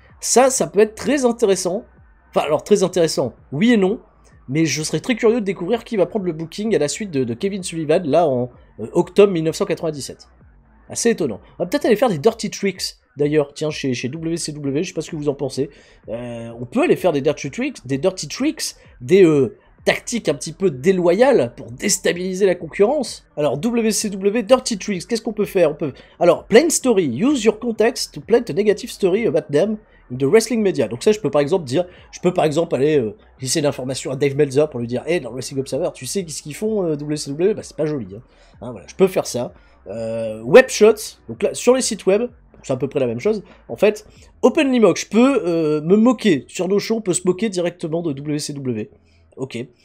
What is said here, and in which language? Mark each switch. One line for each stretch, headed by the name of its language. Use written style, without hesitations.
French: Ça peut être très intéressant. Enfin, alors très intéressant, oui et non, mais je serais très curieux de découvrir qui va prendre le booking à la suite de Kevin Sullivan, là en octobre 1997. Assez étonnant. On va peut-être aller faire des dirty tricks, d'ailleurs, tiens, chez WCW, je sais pas ce que vous en pensez. On peut aller faire des dirty tricks, des tactiques un petit peu déloyales pour déstabiliser la concurrence. Alors, WCW, dirty tricks, qu'est-ce qu'on peut faire? Alors,
English: plain story, use your context to plant a negative story about them in the wrestling media.
French: Donc ça, je peux par exemple aller glisser l'information à Dave Meltzer pour lui dire, hey, dans le Wrestling Observer, tu sais ce qu'ils font, WCW? Bah, c'est pas joli, hein, voilà, je peux faire ça. Web shots, donc là sur les sites web, c'est à peu près la même chose. En fait,
English: openly mock,
French: je peux me moquer sur nos shows, on peut se moquer directement de WCW. Ok.